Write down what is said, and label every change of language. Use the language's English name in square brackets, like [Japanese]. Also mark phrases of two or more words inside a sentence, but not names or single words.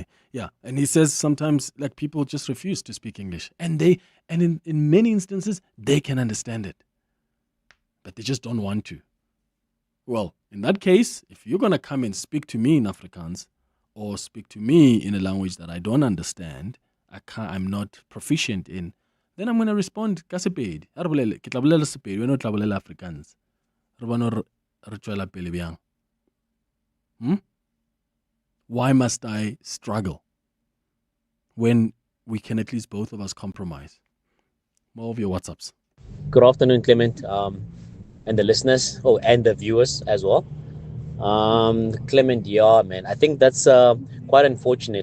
[English] Yeah, and he says sometimes like people just refuse to speak English, and in many instances they can understand it, but they just don't want to. Well, in that case, if you're gonna come and speak to me in Afrikaans or speak to me in a language that I don't understand, I'm not proficient in, then I'm gonna respond [Northern Sotho] ka Sepedi. Ke tla bolela Sepedi, wena o tla bolela Afrikaans. Re bona re tswela pele bjang. [English] Why must I struggle when we can at least both of us compromise? More of your WhatsApps. Good afternoon, Clement, and the listeners, and the viewers as well. Clement, yeah, man, I think that's quite unfortunate.